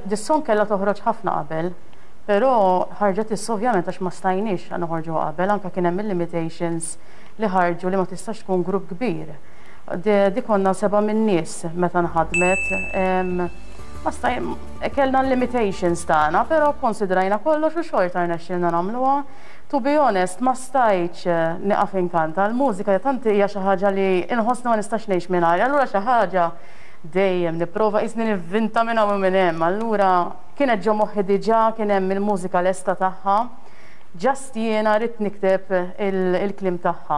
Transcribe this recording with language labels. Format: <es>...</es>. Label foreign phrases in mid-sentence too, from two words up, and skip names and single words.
<mt>Dis-song kellha toħroġ ħafna qabel, però ħarġet issa ovvjament għax ma stajniex noħorġu qabel, anke kien hemm il-limitations li ħarġu li ma tistax tkun grupp kbir. Di konna 7 min nies meta nħadmet. Kellna limitations tagħna, però konsidrajna kollox u xorta rnexxielna nagħmluha.</mt> <en>To be honest,</en> <mt>ma stajtx nieqaf inkanta. L-mużika tanti hija xi ħaġa li inħossna ma nistax ngħix mingħajr. Allura xi ħaġa dejjem nipprova qisni nivvinta minn hawn minn hemm. Allura kienet ġo moħħi diġà kien hemm il-mużika lesta tagħha. Just jiena rrid nikteb il-klim tagħha.</mt>